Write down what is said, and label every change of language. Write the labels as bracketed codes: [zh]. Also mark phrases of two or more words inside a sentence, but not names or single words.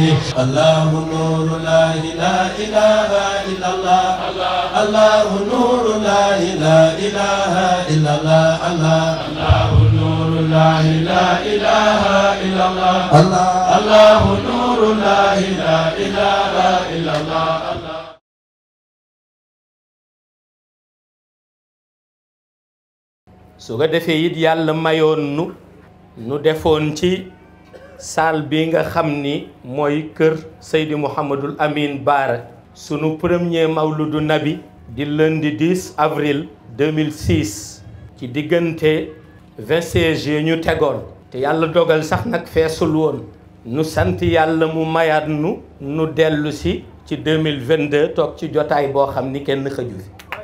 [ar] الله نور لا إله إلا الله الله نور لا إله إلا الله الله نور لا إله إلا الله الله نور لا إله إلا الله. [wo] su ko defee it yàlla mayoon nu defoon ci salle bi nga xam ni mooy kër Seydi Mouhamadul Amin Baara sunu premier mawludu nabi di lundi 10 avril 2006 ci diggante 26 juillet ñu tegoon te yàlla dogal sax nag feesul woon nu sant yàlla mu mayaat nu dellu si ci 2022 toog ci jotaay boo xam ni kenn xëju fi